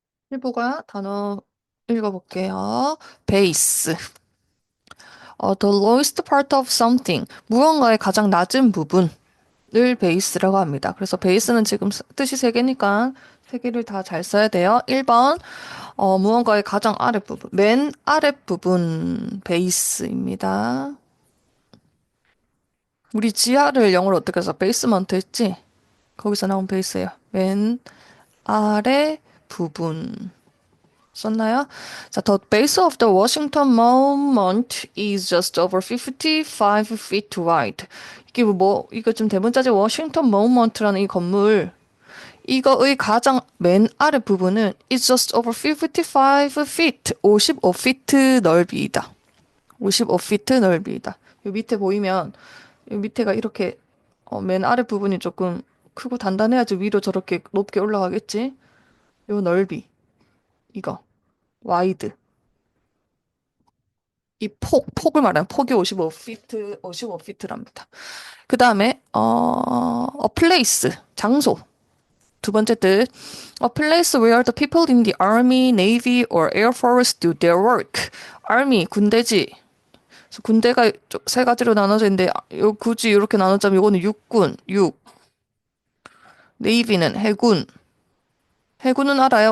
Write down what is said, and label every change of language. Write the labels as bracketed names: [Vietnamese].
[Korean] 일보가 단어 읽어볼게요. 베이스. [English] The lowest part of something. [Korean] 무언가의 가장 낮은 부분을 베이스라고 합니다. 그래서 베이스는 지금 뜻이 세 개니까 세 개를 다 잘 써야 돼요. 1번, 무언가의 가장 아랫부분. 맨 아랫부분 베이스입니다. 우리 지하를 영어로 어떻게 해서 베이스먼트 했지? 거기서 나온 베이스예요. 맨 아래 부분. 썼나요? 자, [English] the base of the Washington Monument is just over 55 feet wide. [Korean] 이게 이거 좀 대문자지 워싱턴 모nument라는 이 건물, 이거의 가장 맨 아래 부분은 [English] is just over 55 feet, [Korean] 55피트 넓이다. 55피트 넓이다. 요 밑에 보이면, 요 밑에가 이렇게, 맨 아래 부분이 조금 크고 단단해야지 위로 저렇게 높게 올라가겠지? 요 넓이, 이거, 와이드. 이 폭을 말하는 폭이 55피트, 55피트랍니다. [English] 그 다음에, a place, 장소. [Korean] 두 번째 뜻, [English] a place where the people in the army, navy, or air force do their work. [Korean] army, 군대지. 그래서 군대가 세 가지로 나눠져 있는데, 굳이 이렇게 나누자면 이거는 육군, navy는 해군. 해군은 알아요?